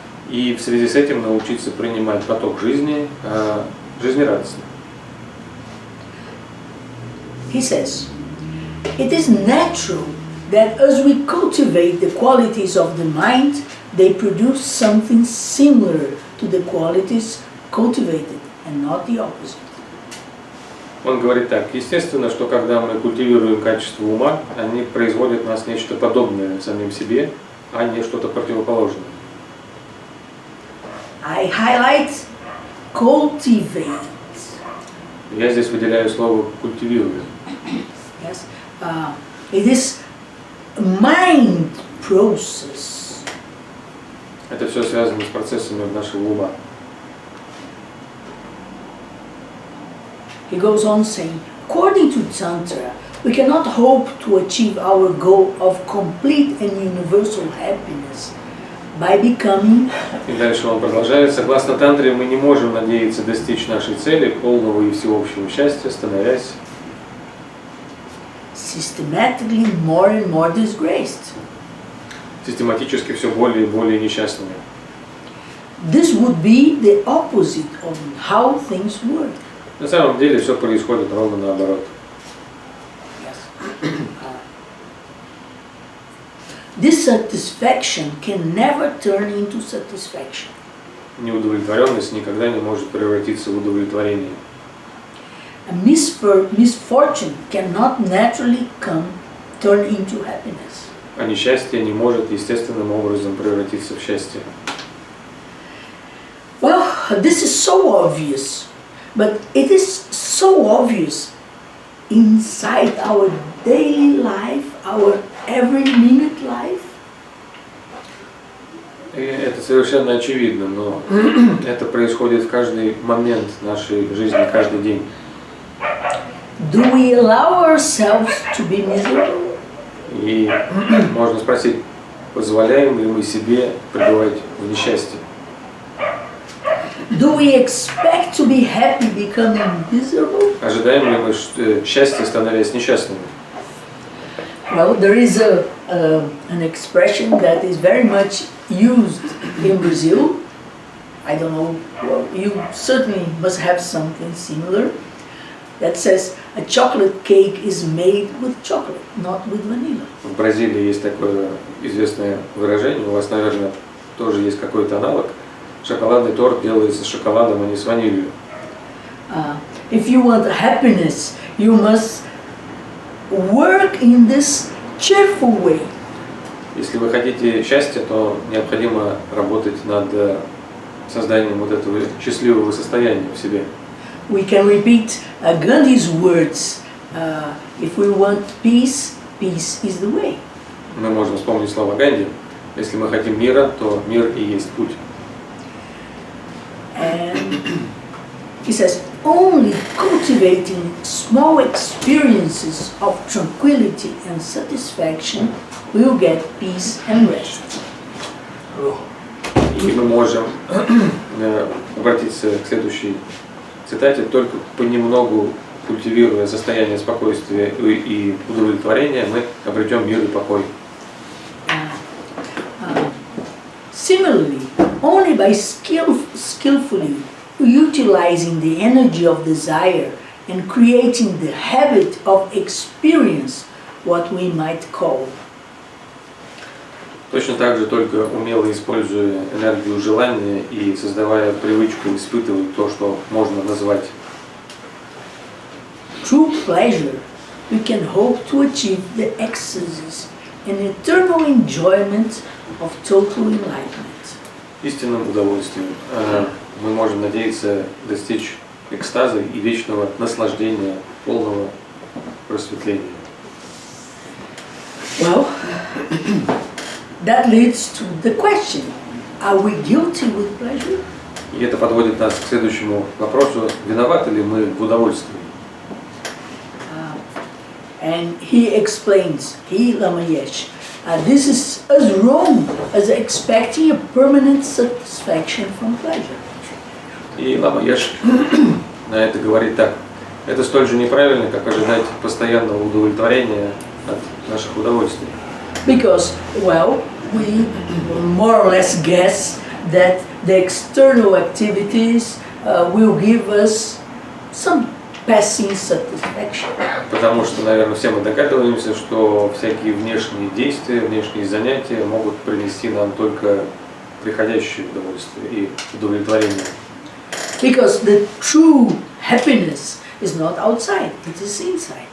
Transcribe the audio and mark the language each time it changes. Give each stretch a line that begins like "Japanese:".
Russian: И в связи с этим научиться принимать поток жизни жизнерадостно.
English: He says, it is natural that as we cultivate the qualities of the mind, they produce something similar to the qualities cultivated, and not the opposite.
Russian: Он говорит так: естественно, что когда мы культивируем качество ума, они производят в нас нечто подобное самим себе, а не что-то противоположное.
English: I highlight cultivate.
Russian: Я здесь выделяю слово «культивируем».
English: Yes, it is a mind process.
Russian: Это все связано с процессами нашего ума.
English: He goes on saying, according to Tantra, we cannot hope to achieve our goal of complete and universal happiness by becoming.
Russian: И дальше он продолжает: согласно Тантре, мы не можем надеяться достичь нашей цели, полного и всеобщего счастья, становясь
English: Systematically more and more disgraced.
Russian: систематически все более и более несчастными.
English: This would be the opposite of how things work.
Russian: На самом деле все происходит ровно наоборот.
English: Yes. Dissatisfaction can never turn into satisfaction.
Russian: Неудовлетворенность никогда не может превратиться в удовлетворение.
English: A misfortune cannot naturally turn into happiness.
Russian: А несчастье не может естественным образом превратиться в счастье.
English: Well, this is so obvious, but it is so obvious inside our daily life, our every minute life.
Russian: И это совершенно очевидно, но это происходит в каждый момент нашей жизни, каждый день.
English: Do we allow ourselves to be miserable?
Russian: И можно спросить, позволяем ли мы себе пребывать в несчастье?
English: Do we expect to be happy becoming miserable?
Russian: Ожидаем ли мы счастья, становясь несчастными?
English: Well, there is an expression that is very much used in Brazil. I don't know, well, you certainly must have something similar. That says a chocolate cake is made with chocolate, not with vanilla.
Russian: В Бразилии есть такое известное выражение, у вас, наверное, тоже есть какой-то аналог. Шоколадный торт делается с шоколадом, а не с ванилью.
English: If you want happiness, you must work in this cheerful way.
Russian: Если вы хотите счастья, то необходимо работать над созданием вот этого счастливого состояния в себе.
English: We can repeat Gandhi's words. If we want peace, peace is the way.
Russian: Мы можем вспомнить слова Ганди. Если мы хотим мира, то мир и есть путь.
English: And he says, only cultivating small experiences of tranquility and satisfaction will get peace and rest.
Russian: И мы можем обратиться к следующей цитате: только понемногу культивируя состояние спокойствия и удовлетворения, мы обретем мир и покой.
English: Similarly, only by skillfully utilizing the energy of desire and creating the habit of experience, what we might call.
Russian: Точно так же, только умело используя энергию желания и создавая привычку испытывать то, что можно назвать
English: True pleasure, we can hope to achieve the ecstasies and eternal enjoyment of total enlightenment.
Russian: истинным удовольствием. Мы можем надеяться достичь экстаза и вечного наслаждения полного просветления.
English: Well, that leads to the question, are we guilty with pleasure?
Russian: И это подводит нас к следующему вопросу, виноваты ли мы в удовольствии?
English: And he explains, Lama Yesh, this is as wrong as expecting a permanent satisfaction from pleasure.
Russian: И Лама Еш на это говорит так. Это столь же неправильно, как ожидать постоянного удовлетворения от наших удовольствий.
English: Because, well, we more or less guess that the external activities will give us some passing satisfaction.
Russian: Потому что, наверное, все мы догадываемся, что всякие внешние действия, внешние занятия могут принести нам только приходящее удовольствие и удовлетворение.
English: Because the true happiness is not outside, it is inside.